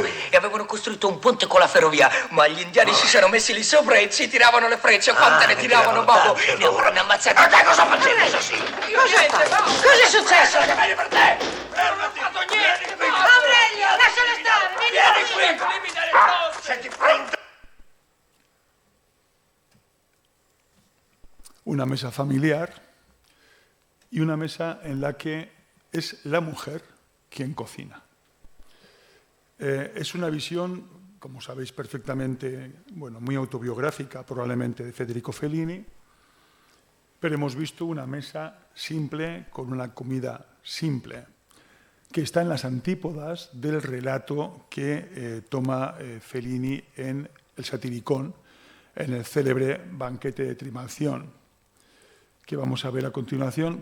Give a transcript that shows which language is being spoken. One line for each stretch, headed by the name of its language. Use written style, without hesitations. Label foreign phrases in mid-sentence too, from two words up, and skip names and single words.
Italian: E avevano costruito un ponte con la ferrovia, ma gli indiani si sono messi lì sopra e ci tiravano le frecce. Quante ne tiravano, babbo? Ne avranno ammazzati. Ma te cosa facevi, assassino? Cosa è successo? Meglio per te! Non ho fatto niente! Aurelio, lascialo stare! Vieni qui! Senti, pronto?
Spanish: Una mesa familiar y una mesa en la que es la mujer quien cocina. Es una visión, como sabéis perfectamente, muy autobiográfica probablemente de Federico Fellini, pero hemos visto una mesa simple con una comida simple, que está en las antípodas del relato que toma Fellini en El Satiricón, en el célebre banquete de Trimalción, que vamos a ver a continuación.